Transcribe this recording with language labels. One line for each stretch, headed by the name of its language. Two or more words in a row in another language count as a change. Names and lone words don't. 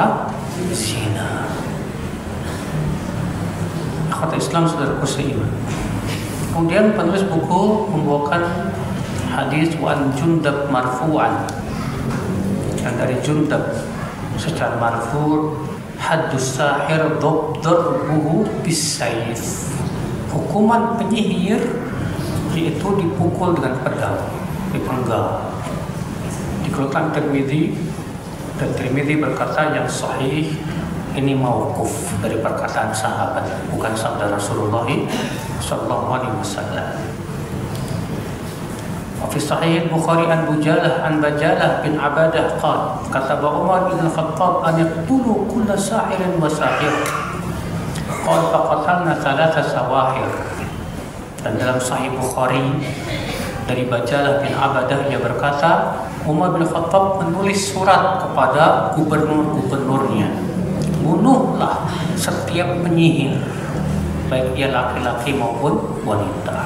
Indonesian: Zina. Kata Islam saudaraku seiman. Kemudian penulis buku membawakan hadis
Arabic: عن جندب مرفوعا,
Indonesian: yang dari Jundab secara marfu',
Arabic: حد الساحر ضربه بالسيف,
Indonesian: hukuman penyihir yaitu dipukul dengan pedang, dipenggal. Dikeluarkan Tirmidzi, dan Tirmidzi berkata yang sahih ini mauquf dari perkataan sahabat, bukan sabda Rasulullah
Arabic: صلى الله عليه وسلم. في صحيح البخاري عن بجالة عن بجالة بن عبدة قال كتب عمر بن خطاب أن يقتل كل ساحر و ساحر. قال فقتلنا ثلاث سواحر.
Indonesian: Dan dalam sahih Bukhari dari Bajalah bin Abadah ia berkata, Umar bin Khattab menulis surat kepada gubernur-gubernurnya, bunuhlah setiap penyihir, baik dia laki-laki maupun wanita.